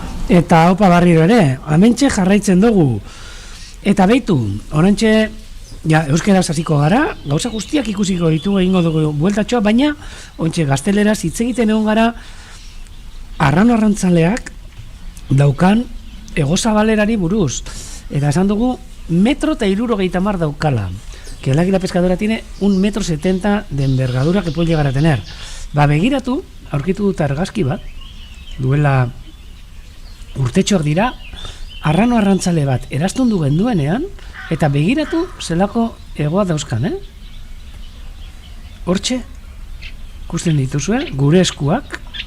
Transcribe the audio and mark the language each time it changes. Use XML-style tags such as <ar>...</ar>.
<eu>Eta opa barriro ere, hementxe jarraitzen dugu. Eta beitu, orantxe, ja, euskeraz hasiko gara, gauza guztiak ikusiko ditugu egingo dugu bueltatxoa, baina, ontxe gazteleraz hitz egiten egon gara, arrano arrantzaleak daukan egozabalerari buruz. Eta esan dugu, 1,60 m daukala.</eu> <es>Que el águila pescadora tiene 1,70 m de envergadura que puede llegar a tener.</es> <eu>Ba, begiratu, aurkitu dut argazki bat, duela urtetxoak dira, arrano arrantzale bat eraztundu genduenean, eta begiratu zelako egoa dauzkan, Hortxe, ikusten dituzue, gure eskuak,</eu>